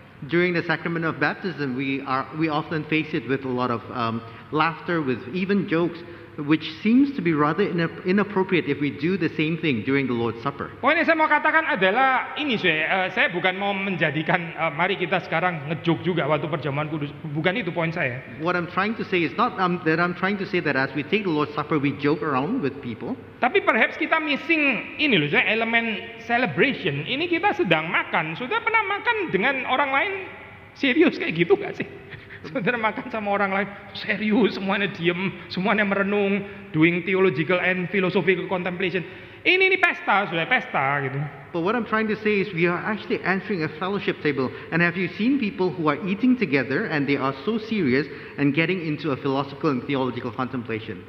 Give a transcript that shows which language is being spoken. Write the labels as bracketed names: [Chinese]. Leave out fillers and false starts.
[English] During the sacrament of baptism, we often face it with a lot of laughter, with even jokes, which seems to be rather inappropriate if we do the same thing during the Lord's Supper. [Indonesian] Poin yang saya mau katakan adalah ini saya bukan mau menjadikan mari kita sekarang ngejoke juga waktu perjamuan kudus, bukan itu poin saya. [English] What I'm trying to say is not that I'm trying to say that as we take the Lord's Supper we joke around with people. [Indonesian] Tapi perhaps kita missing ini loh, elemen celebration. Ini kita sedang makan, sudah pernah makan dengan orang lain serius kayak gitu gak sih? Saudara makan sama orang lain serius, semuanya diem, semuanya merenung, [English] doing theological and philosophical contemplation. [Indonesian] Ini pesta, sudah pesta gitu. [English] But what I'm trying to say is we are actually entering a fellowship table. And have you seen people who are eating together and they are so serious and getting into a philosophical and theological contemplation?